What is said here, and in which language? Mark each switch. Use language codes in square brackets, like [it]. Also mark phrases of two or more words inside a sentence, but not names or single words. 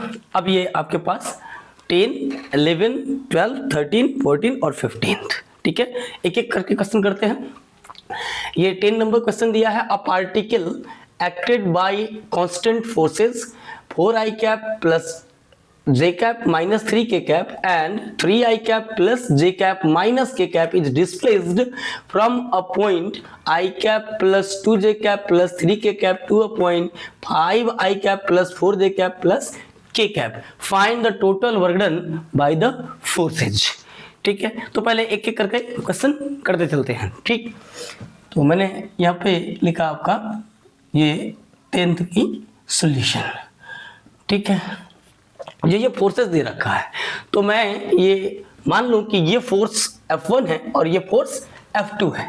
[hi] अब ये आपके पास 10, 11, 12, 13, 14 और 15, ठीक है। एक एक करके क्वेश्चन करते हैं। ये 10 नंबर क्वेश्चन दिया है, [en] a particle acted by constant forces 4i cap plus j cap minus 3k cap and 3i cap plus j cap minus k cap is displaced from a point I cap plus 2j cap plus 3k cap to a point 5i cap plus 4j cap plus k cap. Find the total work done by the forces. [hi] ठीक है, तो पहले एक एक करके क्वेश्चन करते चलते हैं। ठीक, तो मैंने यहाँ पे लिखा आपका ये 10th की सॉल्यूशन। ठीक है, ये फोर्सेस दे रखा है, तो मैं ये मान लूं कि ये फोर्स F1 है और ये फोर्स F2 है।